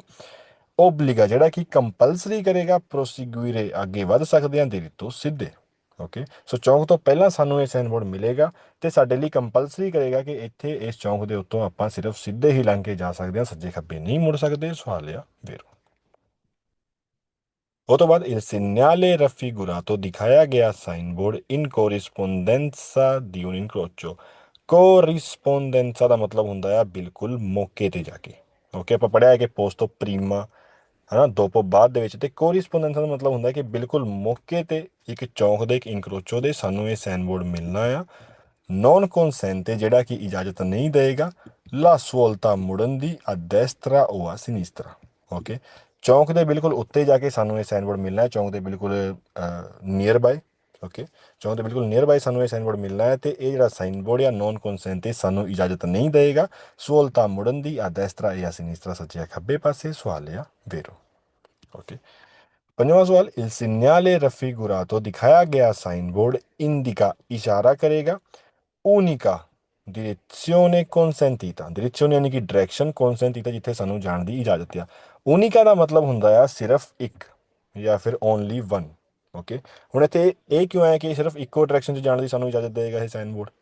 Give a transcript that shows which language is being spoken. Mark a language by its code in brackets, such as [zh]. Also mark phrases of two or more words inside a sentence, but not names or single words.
[pa] ਓਬਲੀਗਾ ਜਿਹੜਾ ਕਿ ਕੰਪਲਸਰੀ ਕਰੇਗਾ ਪ੍ਰੋਸੀਗੁਇਰੇ ਅੱਗੇ ਵੱਧ ਸਕਦੇ ਹਾਂ, ਦੇਰੀ ਤੋਂ ਸਿੱਧੇ। [en] okay, so [pa] ਚੌਂਕ ਤੋਂ ਪਹਿਲਾਂ ਸਾਨੂੰ ਇਹ [en] sign board [pa] ਮਿਲੇਗਾ ਤੇ ਸਾਡੇ ਲਈ ਕੰਪਲਸਰੀ ਕਰੇਗਾ ਕਿ ਇੱਥੇ ਇਸ ਚੌਂਕ ਦੇ ਉੱਤੋਂ ਆਪਾਂ ਸਿਰਫ ਸਿੱਧੇ ਹੀ ਲੰਘ ਕੇ ਜਾ ਸਕਦੇ ਹਾਂ, ਸੱਜੇ ਖੱਬੇ ਨਹੀਂ ਮੁੜ ਸਕਦੇ, ਸਵਾਲ ਆ ਵੈਰੋ। ਉਹ ਤੋਂ ਬਾਅਦ [it] il segnale raffigurato [pa] ਦਿਖਾਇਆ ਗਿਆ [en] sign board [it] in corrispondenza di un incrocio. [pa] ਕੋਰਿਸਪੋਂਡੈਂਸਾ ਦਾ ਮਤਲਬ ਹੁੰਦਾ ਆ ਬਿਲਕੁਲ ਮੌਕੇ ਤੇ ਜਾ ਕੇ। ਓਕੇ, ਆਪਾਂ ਪੜਿਆ ਹੈ ਕਿ [it] posto prima [pa] ਹੈ ਨਾ, ਦੋਪੋ ਬਾਅਦ ਦੇ ਵਿੱਚ, ਤੇ ਕੋਰਿਸਪੋਂਡੈਂਸਾ ਦਾ ਮਤਲਬ ਹੁੰਦਾ ਕਿ ਬਿਲਕੁਲ ਮੌਕੇ ਤੇ ਇੱਕ ਚੌਂਕ ਦੇ, ਇੱਕ ਇਨਕਰੋਚੋ ਦੇ ਸਾਨੂੰ ਇਹ [en] sign board [pa] ਮਿਲਣਾ ਆ। [it] non consente [pa] ਜਿਹੜਾ ਕਿ ਇਜਾਜ਼ਤ ਨਹੀਂ ਦੇਗਾ, [it] la svolta [pa] ਮੁੜਨ ਦੀ, [it] a destra [pa] ਉਹ [it] a sinistra. [pa] ਓਕੇ, ਚੌਂਕ ਦੇ ਬਿਲਕੁਲ ਉੱਤੇ ਜਾ ਕੇ ਸਾਨੂੰ ਇਹ [en] sign board [pa] ਮਿਲਣਾ ਹੈ, ਚੌਂਕ ਦੇ ਬਿਲਕੁਲ [en] near by. [pa] ਓਕੇ, ਚੌਂਕ ਦੇ ਬਿਲਕੁਲ [en] near by [pa] ਸਾਨੂੰ ਇਹ [en] sign board [pa] ਮਿਲਣਾ ਹੈ, ਤੇ ਇਹ ਜਿਹੜਾ [en] sign board [pa] ਆ [it] non consente [pa] ਸਾਨੂੰ ਇਜਾਜ਼ਤ ਨਹੀਂ ਦੇਗਾ, ਸਵੋਲਤਾ ਮੁੜਨ ਦੀ, [it] a destra [pa] ਇਹ [it] a sinistra, [pa] ਸੱਜੇ ਖੱਬੇ ਪਾਸੇ, ਸਵਾਲ ਆ ਵੈਰੋ। ਓਕੇ, ਪੰਜਵਾਂ ਸਵਾਲ, [it] il segnale raffigurato [pa] ਦਿਖਾਇਆ ਗਿਆ [en] sign board [pa] ਇੰਡੀਕਾ ਇਸ਼ਾਰਾ ਕਰੇਗਾ [it] unica direzione consentita, [pa] ਡਿਰੈzione ਯਾਨੀ ਕਿ ਡਾਇਰੈਕਸ਼ਨ, consentita ਜਿੱਥੇ ਸਾਨੂੰ ਜਾਣ ਦੀ ਇਜਾਜ਼ਤ ਆ। ਉਨਿਕਾ ਦਾ ਮਤਲਬ ਹੁੰਦਾ ਆ ਸਿਰਫ ਇੱਕ ਜਾਂ ਫਿਰ [en] only one. [pa] ਓਕੇ, ਹੁਣ ਇੱਥੇ ਇਹ ਕਿਉਂ ਹੈ ਕਿ ਸਿਰਫ ਇੱਕੋ ਡਾਇਰੈਕਸ਼ਨ 'ਚ ਜਾਣ ਦੀ ਸਾਨੂੰ ਇਜਾਜ਼ਤ ਦੇਗਾ ਇਹ ਸਾਈਨ ਬੋਰਡ?